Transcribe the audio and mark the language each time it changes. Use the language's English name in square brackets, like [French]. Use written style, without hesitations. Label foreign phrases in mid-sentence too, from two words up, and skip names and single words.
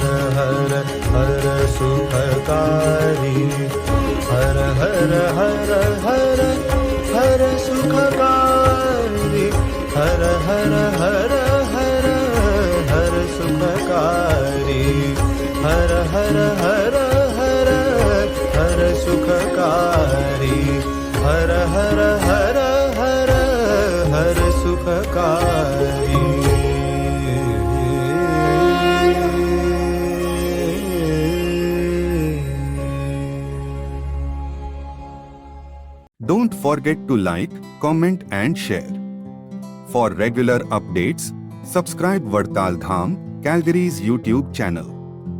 [Hindi] हर हर सुखकारी, हर हर हर हर हर सुखकारी, हर हर हर हर हर सुखकारी, हर हर हर हर हर सुखकारी, हर हर हर हर हर सुखकारी। [English] Don't forget to like, comment and share. For regular updates, subscribe Vartal Dham, Calgary's YouTube channel.